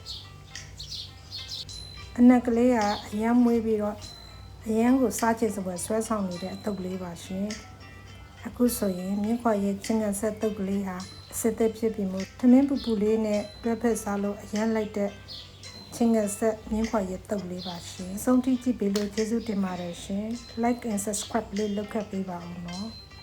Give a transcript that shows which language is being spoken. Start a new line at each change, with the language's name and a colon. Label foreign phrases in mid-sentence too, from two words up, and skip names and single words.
Burmese: အနက်ကလေးကအရမ်းမွေးပြီးတော့အရမ်းကိုစားချင်စပွဲဆွဲဆောင်နေတဲ့အတုပ်လေးပါရှင်အခုဆိုရင်မြင်းခွာရဲ့ချင်းငယ်ဆက်တုပ်ကလေးဟာအစစ်သက်ဖြစ်ပြီးမို့ထမင်းပူပူလေးနဲ့တွဲဖက်စားလို့အရမ်းလိုက်တဲ့ချင်းငယ်ဆက်မြင်းခွာရဲ့တုပ်လေးပါရှင်ဆုံးထိကြည့်ပေးလို့ကျေးဇူးတင်ပါတယ်ရှင်
English: like and subscribe
Burmese: လေးလုပ်ခဲ့ပေးပါဦးနော်